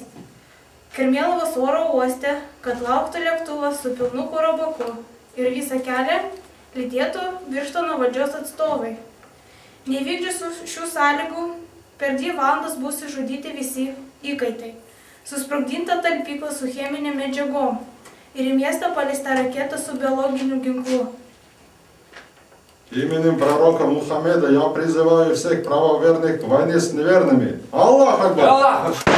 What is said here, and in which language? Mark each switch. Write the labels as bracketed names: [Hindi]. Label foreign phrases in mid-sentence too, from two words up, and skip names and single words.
[Lithuanian] Karmėlavos oro uoste, kad lauktų lėktuvas su pilnu kuro baku ir visą kelią lydėtų Birštono valdžios atstovai. Nevykdžius šių sąlygų, per 2 valandas bus išžudyti visi įkaitai. Susprogdinta talpykla su cheminėm medžiagom ir į miestą paleista raketa su biologiniu ginklu. [Russian] Именем пророка Мухаммеда я призываю всех правоверных к войне с неверными. [Arabic] الله أكبر! [Russian] Аллах!